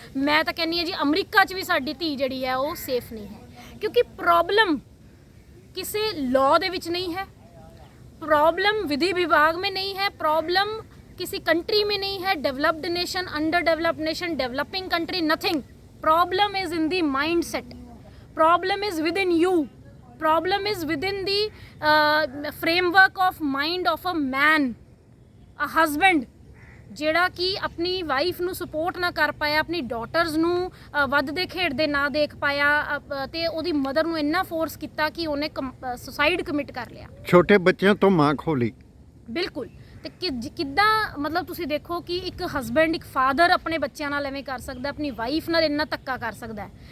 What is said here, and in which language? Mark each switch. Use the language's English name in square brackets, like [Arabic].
[Punjabi] ਮੈਂ ਤਾਂ ਕਹਿੰਦੀ ਹਾਂ ਜੀ ਅਮਰੀਕਾ 'ਚ ਵੀ ਸਾਡੀ ਧੀ ਜਿਹੜੀ ਹੈ ਉਹ ਸੇਫ ਨਹੀਂ ਹੈ, ਕਿਉਂਕਿ ਪ੍ਰੋਬਲਮ ਕਿਸੇ ਲਾਅ ਦੇ ਵਿੱਚ [Hindi] नहीं है, प्रॉब्लम विधि विभाग में नहीं है, प्रॉब्लम किसी कंट्री में नहीं है, developed nation, under developed nation, developing country, nothing. [English] problem is in the mind set, problem is within you, problem is within the framework of mind of a man, a husband [Punjabi] ਜਿਹੜਾ ਕਿ ਆਪਣੀ wife ਨੂੰ support ਨਾ ਕਰ ਪਾਇਆ, ਆਪਣੀ daughters ਨੂੰ ਵੱਧਦੇ ਖੇਡਦੇ ਨਾ ਦੇਖ ਪਾਇਆ, ਤੇ ਉਹਦੀ ਮਦਰ ਨੂੰ ਇੰਨਾ ਫੋਰਸ ਕੀਤਾ ਕਿ ਉਹਨੇ ਸੁਸਾਈਡ ਕਮਿਟ ਕਰ ਲਿਆ। ਛੋਟੇ ਬੱਚਿਆਂ ਤੋਂ ਮਾਂ ਖੋਲੀ। ਬਿਲਕੁਲ। ਤੇ ਕਿੱਦਾਂ ਮਤਲਬ ਤੁਸੀਂ ਦੇਖੋ ਕਿ ਇੱਕ ਹਸਬੈਂਡ, ਇੱਕ ਫਾਦਰ ਆਪਣੇ ਬੱਚਿਆਂ ਨਾਲ ਐਵੇਂ ਕਰ ਸਕਦਾ, ਆਪਣੀ ਵਾਈਫ ਨਾਲ ਇੰਨਾ ਧੱਕਾ ਕਰ ਸਕਦਾ ਹੈ।